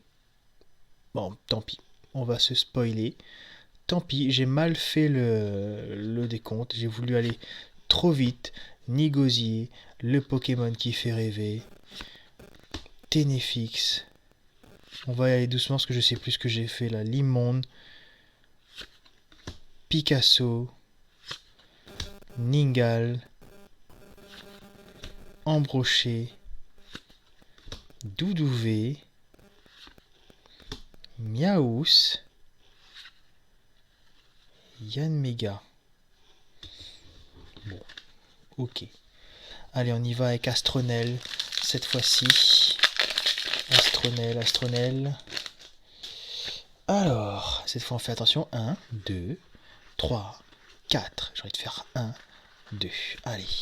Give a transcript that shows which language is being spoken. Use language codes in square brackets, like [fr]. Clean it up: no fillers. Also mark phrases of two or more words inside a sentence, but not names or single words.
[fr] Bon, tant pis. On va se spoiler. Tant pis, j'ai mal fait le décompte. J'ai voulu aller trop vite. Nigosier, le Pokémon qui fait rêver. Ténéfix. On va y aller doucement parce que je sais plus ce que j'ai fait là. Limonde. Picasso. Ningal. Embroché. Doudouvé. Miaous. Yanmega. Bon, ok. Allez, on y va avec Astronel cette fois-ci. Astronel. Alors, cette fois on fait attention. 1, 2, 3, 4. J'ai envie de faire 1, 2. Allez.